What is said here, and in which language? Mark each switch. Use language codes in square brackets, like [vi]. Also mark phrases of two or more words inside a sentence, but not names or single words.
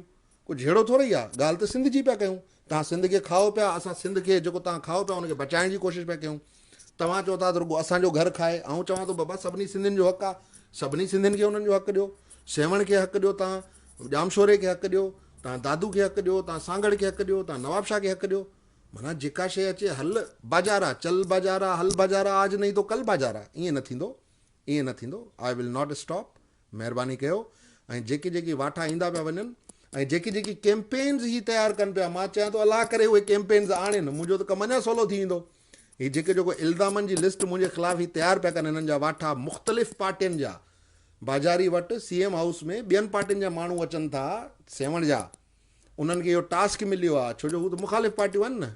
[sd] कुझु अहिड़ो थोरी आहे, ॻाल्हि त सिंध जी पिया कयूं। तव्हां सिंध खे खाओ पिया, असां सिंध खे जेको तव्हां खाओ पिया उनखे बचाइण जी कोशिशि पिया कयूं। तव्हां चओ था त रुॻो असांजो घरु खाए, ऐं चवां थो बाबा सभिनी सिंधियुनि जो हक़ु आहे, सभिनी सिंधियुनि खे उन्हनि जो हक़ु ॾियो। सेवण खे हक़ु ॾियो, तव्हां जामशोरे खे हक़ु ॾियो, तव्हां दादू खे हक़ु ॾियो, तव्हां सांगड़ खे हक़ु ॾियो, तव्हां नवाब शाह खे हक़ु ॾियो। माना जेका शइ अचे हल बाज़ारा, चल बाज़ारा, हल बाज़ारा, [ur] آج نہیں تو کل [sd] बाज़ारा। ईअं न थींदो। [en] I will not stop. [sd] महिरबानी कयो। ऐं जेकी वाठा ईंदा पिया वञनि ऐं जेकी कैंपेन्स ही तयारु कनि पिया, मां चाहियां थो अलाह करे उहे कैंपेन्स आणनि, मुंहिंजो त कमु अञा सवलो थी वेंदो। हीअ जेको इल्ज़ामनि जी लिस्ट मुंहिंजे ख़िलाफ़ु ही तयारु पिया कनि, हिननि जा वाठा मुख़्तलिफ़ पार्टियुनि जा बाज़ारी वटि CM हाउस में ॿियनि पार्टियुनि जा माण्हू अचनि था सेवण जा, उन्हनि खे इहो टास्क मिलियो आहे, छो जो हू त मुख़ालिफ़ पार्टियूं आहिनि न।